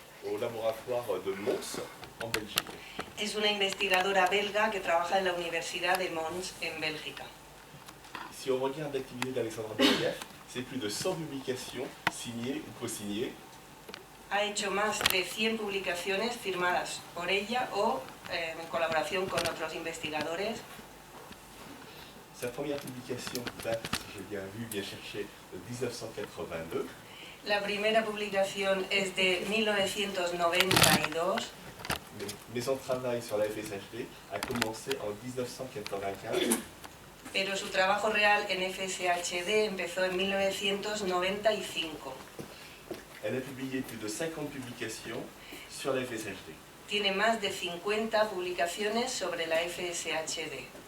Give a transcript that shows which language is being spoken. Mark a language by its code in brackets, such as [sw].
[fr] au laboratoire de Mons, en Belgique. [es] Es una investigadora belga que trabaja en la Universidad de Mons, en Bélgica. [fr] Si on regarde l'activité d'Alexandra Belaïev, c'est plus de 100 publications signées ou co-signées. [es] Ha hecho más de 100 publicaciones firmadas por ella o en colaboración con otros investigadores. [fr] Sa première publication date, si j'ai bien vu, bien cherché, de 1982. [es] La primera publicación es de 1992. [fr] Mais son travail sur la FSHD a commencé en 1995. [es] Pero su trabajo real en FSHD empezó en 1995. [fr] Elle a publié plus de 50 publications sur la FSHD. [es] Tiene más de 50 publicaciones sobre la FSHD.